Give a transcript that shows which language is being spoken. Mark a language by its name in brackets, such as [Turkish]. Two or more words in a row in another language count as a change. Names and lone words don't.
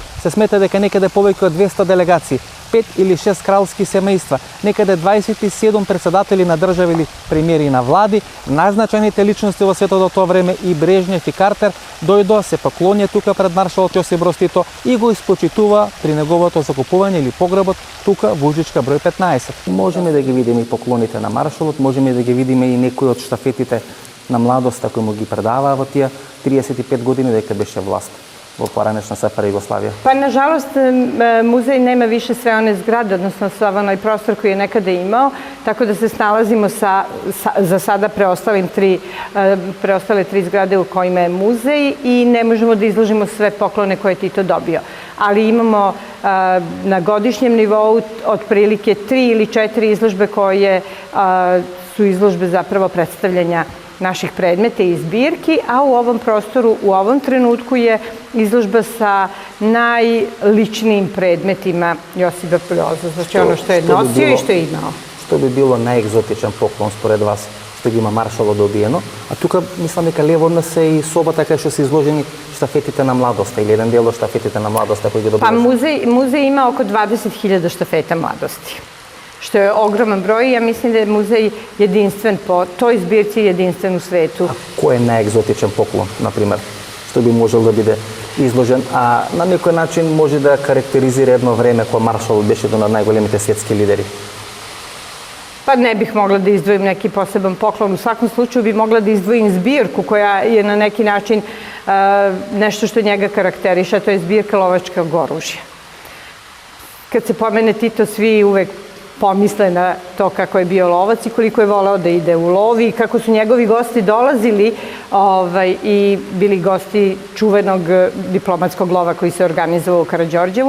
[Macedonian] Се смета дека некаде повеќе од 200 делегации, 5 или 6 кралски семејства, некаде 27 председатели на држави или премиери на влади, најзначајните личности во светот до тоа време и Брежнев и Картер дојдоа се поклонија тука пред маршалот Јосип Броз Тито и го испочитува при неговото закупување или погребот тука Вуџичка број 15. Можеме да ги видиме и поклоните на маршалот, можеме да ги видиме и некои од штафетите на младоста кои му ги предаваа во тие 35 години дека беше власт во поранешна СФР Југославија. [Serbian] Pa nažalost muzej nema više sve one zgrade, odnosno sav onaj prostor koji je nekada imao, tako da se snalazimo za sada preostale tri zgrade u kojima je muzej i ne možemo da izložimo sve poklone koje je Tito dobio. Ali imamo na godišnjem nivou otprilike 3 ili 4 izložbe koje su izložbe zapravo predstavljanja naših predmeta i zbirki, a u ovom prostoru, u ovom trenutku je izložba sa najličnijim predmetima Josipa Broza, znači ono što je nosio i što je imao. [Macedonian] Што би било најегзотичен поклон според вас што ги има маршалот добиено? А тука мислам дека лево од нас е и собата кај што се изложени штафетите на младоста или еден дел од штафетите на младоста кои ги добиваш. [Serbian] Pa muzej ima oko 20.000 štafeta mladosti, što je ogroman broj. Ja mislim da je muzej jedinstven po toj zbirci, jedinstven u svetu. [Macedonian] A кој е најегзотичен поклон, например, што би можел да биде изложен, а на некој начин може да карактеризира едно време кога маршалот беше еден од најголемите светски лидери? [Serbian] Pa ne bih mogla da izdvojim neki poseban poklon. U svakom slučaju bi mogla da izdvojim zbirku koja je na neki način nešto što njega karakteriše, to je zbirka lovačkog oružja. Kad se pomene Tito, svi uvek pomisle na to kako je bio lovac i koliko je voleo da ide u lov i kako su njegovi gosti dolazili i bili gosti čuvenog diplomatskog lova koji se organizovao u Karađorđevu.